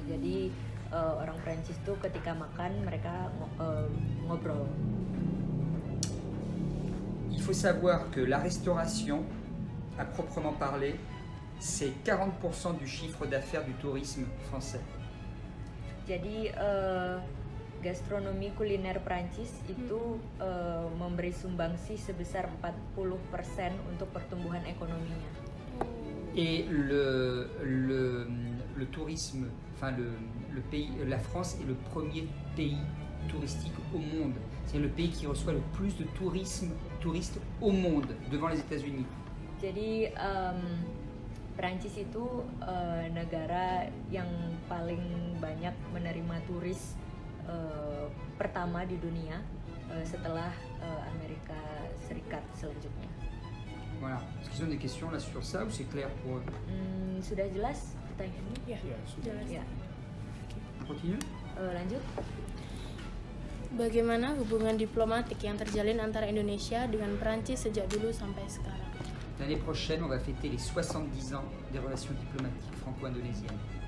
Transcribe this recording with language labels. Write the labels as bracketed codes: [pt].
[id] Jadi orang Prancis tuh ketika makan mereka ngobrol. [fr] Il faut savoir que la restauration, à proprement parler, c'est 40% du chiffre d'affaires du tourisme français. [id] Jadi gastronomi kuliner Prancis itu memberi sumbangsi sebesar 40% untuk pertumbuhan ekonominya. [fr] Et le tourisme, enfin le pays, la France est le premier pays touristique au monde. C'est le pays qui reçoit le plus de touristes au monde, devant les États-Unis. [id] Jadi Prancis itu negara yang paling banyak menerima turis pertama di dunia setelah Amerika Serikat selanjutnya. [fr] Voilà. Est-ce qu'ils ont des questions là sur ça ou c'est clair pour eux? [id] Sudah jelas pertanyaannya? Ya, sudah. Ya. [fr] On continue? [id] Lanjut. Bagaimana hubungan diplomatik yang terjalin antara Indonesia dengan Perancis sejak dulu sampai sekarang? [fr] L'année prochaine, on va fêter les 70 ans des relations diplomatiques franco-indonésiennes.